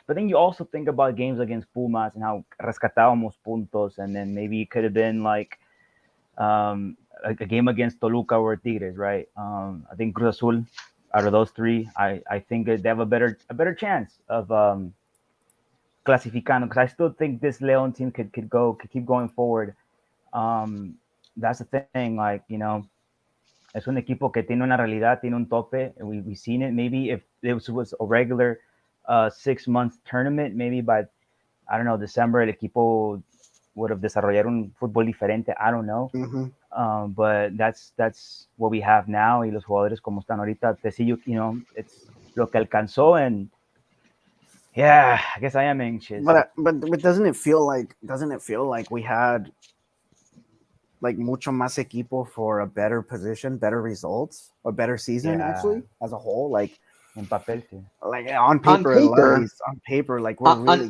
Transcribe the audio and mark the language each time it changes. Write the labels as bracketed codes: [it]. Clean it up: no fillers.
[en] But then you also think about games against Pumas and how [es] rescatábamos puntos, [en] and then maybe it could have been like a game against Toluca or Tigres, right? I think Cruz Azul, out of those three, I think they have a better chance of clasificando, because I still think this Leon team could keep going forward. That's the thing, like, [es] es un equipo que tiene una realidad, tiene un tope. [en] We've seen it. Maybe if it was a regular 6 month tournament, maybe by, I don't know, December, [es] el equipo [en] would have [es] desarrollado un fútbol diferente. [en] I don't know. Mm-hmm. But that's what we have now. [es] Y los jugadores como están ahorita, it's lo que alcanzó. [en] And yeah, I guess I am anxious. But doesn't it feel like we had like [es] mucho más equipo [en] for a better position, better results, a better season actually as a whole? Like [es] en papel, sí. [en] Like on paper, like we're really